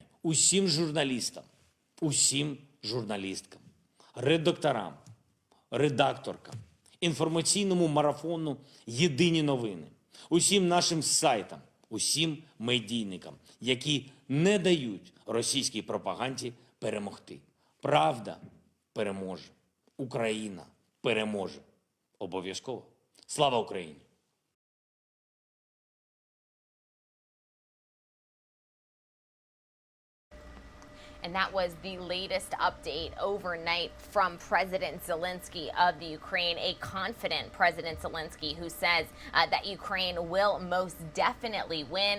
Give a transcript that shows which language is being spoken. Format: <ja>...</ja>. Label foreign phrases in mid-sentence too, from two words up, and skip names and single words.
<uk>Усім журналістам, усім журналісткам, редакторам, редакторкам, інформаційному марафону «Єдині новини», усім нашим сайтам, усім медійникам, які не дають російській пропаганді перемогти. Правда переможе. Україна переможе. Обов'язково. Слава Україні!</uk> <en>And that was the latest update overnight from President Zelenskyy of the Ukraine, a confident President Zelenskyy who says that Ukraine will most definitely win.</en>